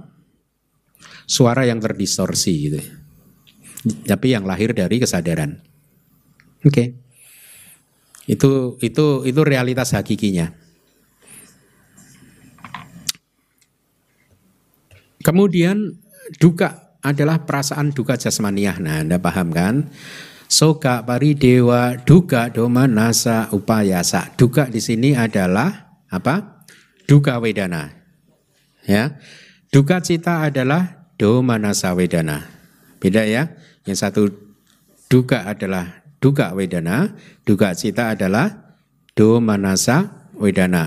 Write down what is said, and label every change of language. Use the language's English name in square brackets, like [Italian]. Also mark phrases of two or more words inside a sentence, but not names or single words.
[Indonesian] Suara yang terdistorsi gitu. Tapi yang lahir dari kesadaran. Oke. Itu realitas hakikinya. Kemudian duka adalah perasaan duka jasmaniah. Nah, Anda paham kan? [Pali] Soka paridewa duka domanasa upayasa. [Indonesian] Duka di sini adalah apa? [Pali] Duka wedana. [Indonesian] Ya. Duka cita adalah [Pali] domanasa wedana. [Indonesian] Beda ya. Yang satu duka adalah [Pali] duka wedana, [Indonesian] duka cita adalah [Pali] domanasa wedana.